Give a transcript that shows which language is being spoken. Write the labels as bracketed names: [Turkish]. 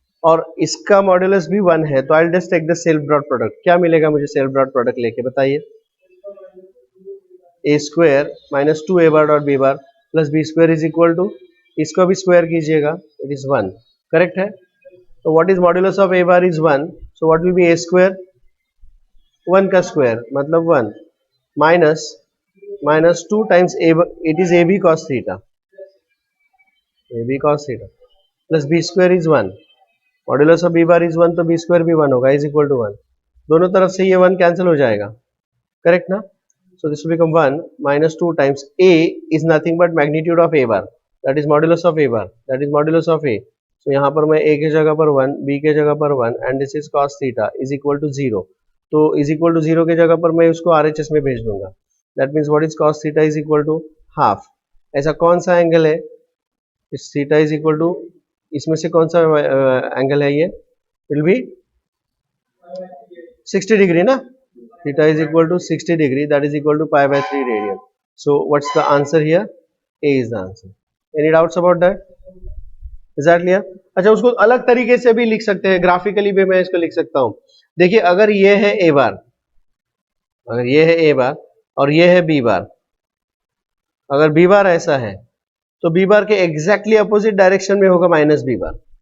[Hindi] और इसका मॉड्यूलस भी 1 है, [English] तो I will just take the self dot product, [Hindi] क्या मिलेगा मुझे सेल्फ डॉट प्रोडक्ट लेके बताइए, [English] a square minus 2 a bar dot b bar plus b square is equal to, [Hindi] इसको भी स्क्वायर कीजिएगा, [English] it is 1, correct है, तो what is modulus of a bar is 1, so what will be a square, 1 का square मतलब 1 minus 2 times a, it is a b cos theta, a b cos theta plus b square is 1, modulus of b bar is 1 [Hindi] तो B square भी 1 होगा, [English] Is equal to 1। [Hindi] दोनों तरफ से ये 1 cancel हो जाएगा, करेक्ट ना? [English] So this will become 1 minus 2 times a is nothing but magnitude of a bar, that is modulus of a bar, that is modulus of a. So [Hindi] यहाँ पर मैं a के जगह पर 1, [English] b के जगह पर 1 and this is cos theta is equal to 0. [Hindi] तो is equal to 0 के जगह पर मैं उसको RHS में भेज दूंगा. [English] That means what is cos theta is equal to half. [Hindi] ऐसा कौन सा एंगल है? [English] इस theta is equal to, [Hindi] इसमें से कौन सा एंगल है ये? [English] Will be 60 degree ना? Theta is equal to 60 degree, that is equal to pi by 3 radian. So what's the answer here? A is the answer. Any doubts about that? Is that clear? [Hindi] अच्छा, उसको अलग तरीके से भी लिख सकते हैं, ग्राफिकली भी मैं इसको लिख सकता हूं। देखिए, अगर ये है A बार, अगर ये है A बार और ये है B बार, अगर B बार ऐसा है तो B बार के एग्जैक्टली अपोजिट डायरेक्शन में होगा माइनस B बार।